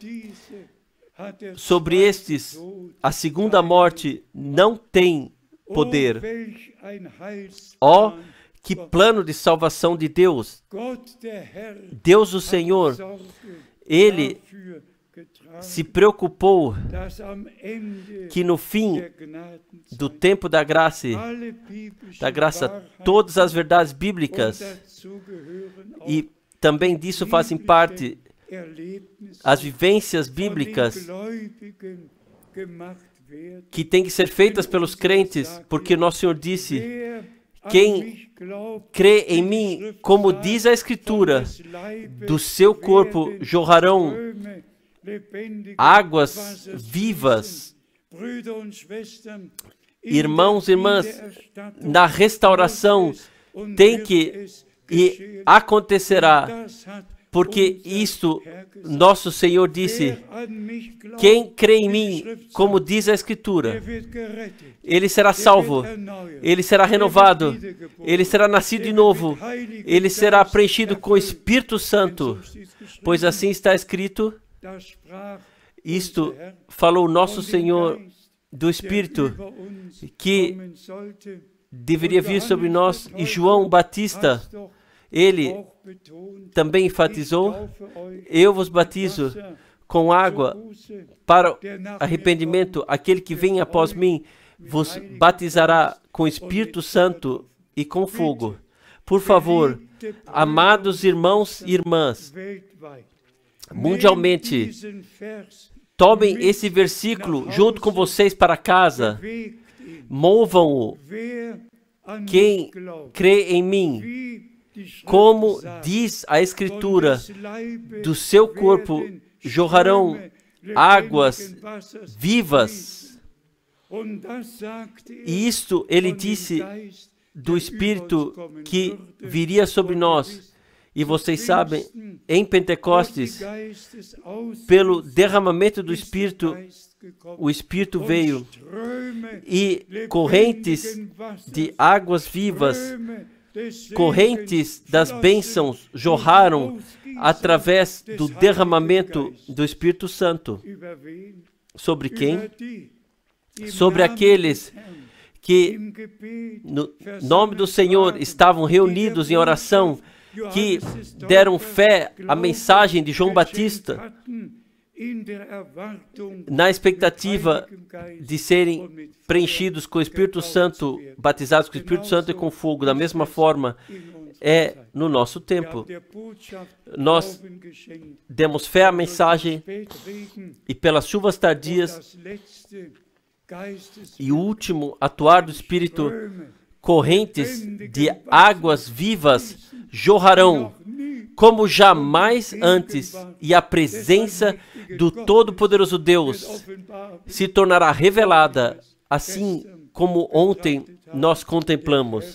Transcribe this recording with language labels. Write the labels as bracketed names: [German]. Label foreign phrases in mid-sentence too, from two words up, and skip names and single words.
[Portuguese] Sobre estes, a segunda morte não tem poder. Ó, que plano de salvação de Deus! Deus, o Senhor, Ele se preocupou [German] dass am Ende [Portuguese] que no fim [German] der Gnadenzeit [Portuguese] do tempo da graça, [German] alle biblischen [Portuguese] graça, todas as verdades bíblicas, [German] und dazu gehören auch [Portuguese] e também disso fazem parte [German] Erlebnisse [Portuguese] as vivências [German] von [Portuguese] bíblicas [German] den Gläubigen gemacht werden. [Portuguese] que têm que ser feitas pelos crentes, porque nosso Senhor disse: [German] Wer an [Portuguese] quem [German] mich glaubt, [Portuguese] crê em mim, como diz a Escritura, do seu corpo jorrarão [German] Ströme lebendiger [Portuguese] águas [German] Wassers [Portuguese] vivas. [German] fließen. Brüder und Schwestern, in [Portuguese] Irmãos e [German] der [Portuguese] irmãs, [German] Wiedererstattung [Portuguese] na restauração [German] muss es und [Portuguese] tem [German] wird [Portuguese] que [German] es [Portuguese] e [German] geschehen. [Portuguese] acontecerá, [German] Das hat [Portuguese] porque [German] unser [Portuguese] isto [German] Herr gesagt. [Portuguese] nosso Senhor disse: [German] Wer an mich glaubt, [Portuguese] quem crê em [German] wie die [Portuguese] mim, [German] Schrift [Portuguese] como [German] sagt, [Portuguese] diz a Escritura, [German] der wird gerettet, [Portuguese] ele será [German] der [Portuguese] salvo, [German] wird erneuert, [Portuguese] ele será [German] der wird [Portuguese] renovado, [German] wiedergeboren, [Portuguese] ele será nascido de [German] der [Portuguese] novo, [German] wird mit Heiligem [Portuguese] ele será [German] Geist [Portuguese] preenchido com o [German] erfüllt. [Portuguese] Espírito [German] Denn [Portuguese] Santo, [German] so steht's geschrieben, [Portuguese] pois assim está escrito. [German] da sprach [Portuguese] Isto [German] unser Herr [Portuguese] falou nosso [German] von dem [Portuguese] Senhor [German] Geist, [Portuguese] do [German] der [Portuguese] Espírito [German] über uns [Portuguese] que [German] kommen sollte. [Portuguese] deveria [German] Und [Portuguese] vir sobre [German] Johannes [Portuguese] nós. [German] der [Portuguese] E [German] Täufer [Portuguese] João Batista, [German] hat's doch [Portuguese] ele [German] auch betont, [Portuguese] também [German] ich [Portuguese] enfatizou: [German] taufe euch [Portuguese] eu vos [German] mit [Portuguese] batizo [German] Wasser [Portuguese] com água [German] zur Buße, [Portuguese] para [German] der nach mir [Portuguese] arrependimento. [German] kommt, [Portuguese] Aquele que vem [German] wird [Portuguese] após [German] euch [Portuguese] mim vos batizará com Espírito Santo e com fogo. Por favor, [German] Geliebte [Portuguese] amados irmãos e irmãs, [German] weltweit, [Portuguese] mundialmente, [German] nehmt diesen Vers, [Portuguese] tomem esse versículo junto com vocês para casa, [German] bewegt ihn. [Portuguese] movam-o. [German] Wer an [Portuguese] Quem [German] mich glaubt, [Portuguese] crê em mim, [German] wie die Schrift [Portuguese] como [German] sagt, [Portuguese] diz a [German] von [Portuguese] Escritura, [German] des Leibes [Portuguese] do seu corpo [German] werden [Portuguese] jorrarão [German] Ströme [Portuguese] águas [German] lebendigen Wassers [Portuguese] vivas. [German] fließen. Und das sagte er [Portuguese] E isto ele [German] von dem [Portuguese] disse [German] Geist, [Portuguese] do [German] der [Portuguese] Espírito [German] über uns kommen [Portuguese] que [German] würde. [Portuguese] viria sobre [German] Und [Portuguese] nós. [German] ihr wisst, [Portuguese] E vocês [German] zu [Portuguese] sabem, [German] Pfingsten [Portuguese] em [German] durch [Portuguese] Pentecostes, [German] die Geistesaussendung [Portuguese] pelo derramamento do [German] ist der [Portuguese] Espírito, [German] Geist gekommen. [Portuguese] o Espírito [German] Und [Portuguese] veio [German] Ströme [Portuguese] e correntes [German] lebendigen Wassers, [Portuguese] de águas vivas, [German] Ströme des Segens [Portuguese] correntes das [German] flossen [Portuguese] bênçãos [German] durch [Portuguese] jorraram [German] Ausgießen [Portuguese] através [German] des [Portuguese] do [German] Heiligen [Portuguese] derramamento [German] Geistes. [Portuguese] do Espírito Santo. [German] Über wen? [Portuguese] Sobre quem? [German] Über die, im [Portuguese] Sobre [German] Namen [Portuguese] aqueles [German] des Herrn, [Portuguese] que, [German] im Gebet [Portuguese] no [German] versammelt [Portuguese] nome do Senhor, [German] waren, [Portuguese] estavam [German] die [Portuguese] reunidos [German] der [Portuguese] em oração, [German] Botschaft [Portuguese] que [German] Johannes des [Portuguese] deram [German] Täufers [Portuguese] fé à [German] Glauben [Portuguese] mensagem de João [German] geschenkt [Portuguese] Batista, [German] hatten, in der Erwartung [Portuguese] na expectativa [German] mit Heiligem Geist [Portuguese] de serem [German] und mit Feuer [Portuguese] preenchidos com o Espírito [German] getauft [Portuguese] Santo, [German] zu werden. [Portuguese] batizados com o Espírito Santo e com fogo. Da mesma forma, [German] In unserer [Portuguese] é [German] Zeit. [Portuguese] no nosso [German] Wir [Portuguese] tempo. [German] haben der Botschaft [Portuguese] Nós [German] Glauben geschenkt. [Portuguese] demos fé à [German] Durch den [Portuguese] mensagem [German] Spätregen [Portuguese] e pelas chuvas [German] und [Portuguese] tardias [German] das letzte Geistes [Portuguese] e o último atuar do Espírito, [German] Ströme, [Portuguese] correntes de águas vivas jorrarão como jamais antes, e a presença do Todo-Poderoso Deus se tornará revelada, assim como ontem nós contemplamos.